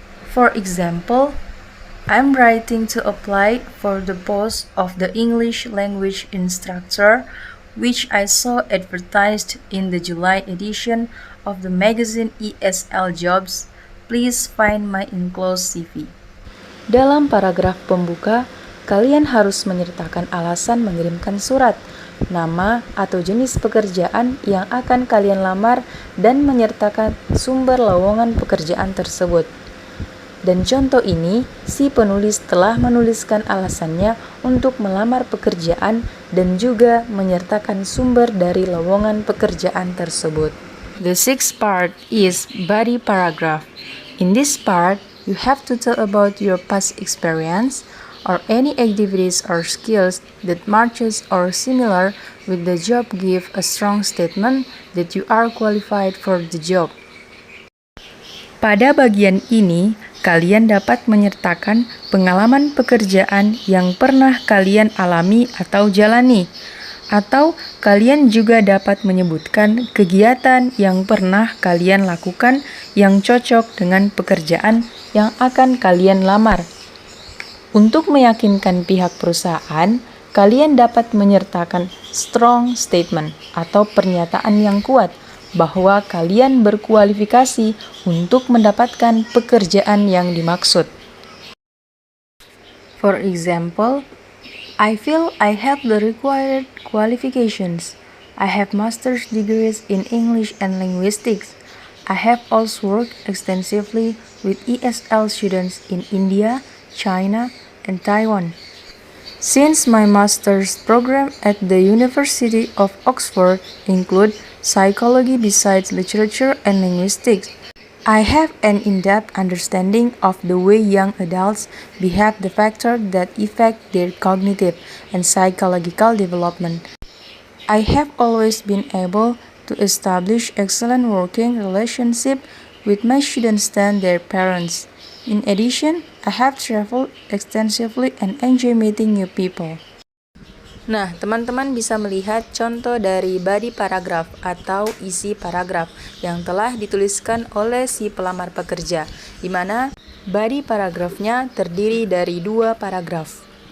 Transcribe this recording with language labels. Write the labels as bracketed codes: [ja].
[en] For example, I'm writing to apply for the post of the English language instructor, which I saw advertised in the July edition of the magazine ESL Jobs. Please find my enclosed CV. [id] Dalam paragraf pembuka, kalian harus menyertakan alasan mengirimkan surat, nama atau jenis pekerjaan yang akan kalian lamar, dan menyertakan sumber lowongan pekerjaan tersebut. Dan contoh ini, si penulis telah menuliskan alasannya untuk melamar pekerjaan dan juga menyertakan sumber dari lowongan pekerjaan tersebut. [en] The sixth part is body paragraph. In this part, you have to tell about your past experience or any activities or skills that matches or similar with the job. Give a strong statement that you are qualified for the job. [id] Pada bagian ini, kalian dapat menyertakan pengalaman pekerjaan yang pernah kalian alami atau jalani, atau kalian juga dapat menyebutkan kegiatan yang pernah kalian lakukan yang cocok dengan pekerjaan yang akan kalian lamar. Untuk meyakinkan pihak perusahaan, kalian dapat menyertakan [en] strong statement [id] atau pernyataan yang kuat bahwa kalian berkualifikasi untuk mendapatkan pekerjaan yang dimaksud. [en] For example, I feel I have the required qualifications. I have master's degrees in English and linguistics. I have also worked extensively with ESL students in India, China, and Taiwan. Since my master's program at the University of Oxford include psychology besides literature and linguistics, I have an in-depth understanding of the way young adults behave, the factors that affect their cognitive and psychological development. I have always been able to establish excellent working relationship with my students and their parents. In addition, I have traveled extensively and enjoy meeting new people. [id] Nah, teman-teman bisa melihat contoh dari body paragraph atau isi paragraf yang telah dituliskan oleh si pelamar pekerja, di mana body paragrafnya terdiri dari 2 paragraf.